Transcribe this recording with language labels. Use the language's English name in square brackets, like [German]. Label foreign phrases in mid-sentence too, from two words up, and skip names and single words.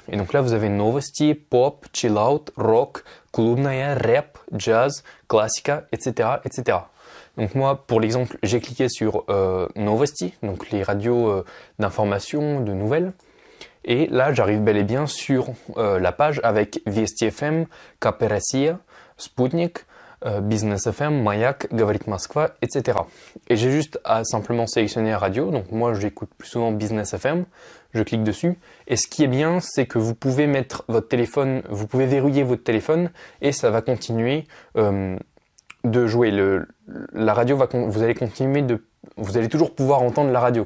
[French] Et donc là, vous avez Novosti, Pop, Chill Out, Rock, Klubная, Rap, Jazz, Classica, etc., etc. Donc moi, pour l'exemple, j'ai cliqué sur Novosti, donc les radios d'information, de nouvelles. Et là, j'arrive bel et bien sur la page avec Вести FM, KP Россия, Sputnik, Business FM, Mayak, Говорит Москва, etc. Et j'ai juste à simplement sélectionner la radio. Donc moi j'écoute plus souvent Business FM, je clique dessus. Et ce qui est bien, c'est que vous pouvez mettre votre téléphone, vous pouvez verrouiller votre téléphone et ça va continuer de jouer. La radio vous allez toujours pouvoir entendre la radio.